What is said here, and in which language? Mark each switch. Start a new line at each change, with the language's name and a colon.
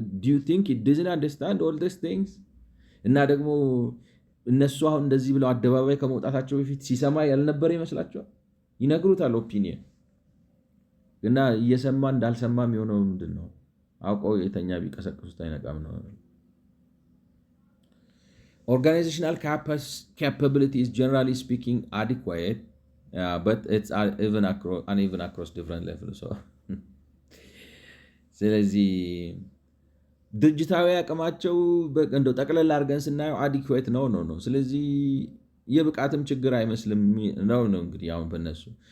English: do you think it doesn't understand all these things?
Amharic: እና ደግሞ እነሱ አሁን እንደዚህ ብለው አደባባይ ከመውጣታቸው በፊት ሲሰማ ያልነበረ ይመስላችኋል? ይነግሩታል ኦፒኒየን እና እየሰማ እንዳልሰማ የሚሆነው ምንድን ነው? አውቀው የተኛ ቢቀሰቅሱት አይነቃም ነው።
English: Organizational capability is generally speaking adequate, but it's uneven across different levels.
Amharic: So ስለዚህ ድርጅታዊ አቅማቸው እንደው ጠቅለል አድርገን ስናየው አዲኩዌት ነው። ስለዚህ የብቃትም ችግር አይመስልም ነው እንግዲህ አሁን በነሱ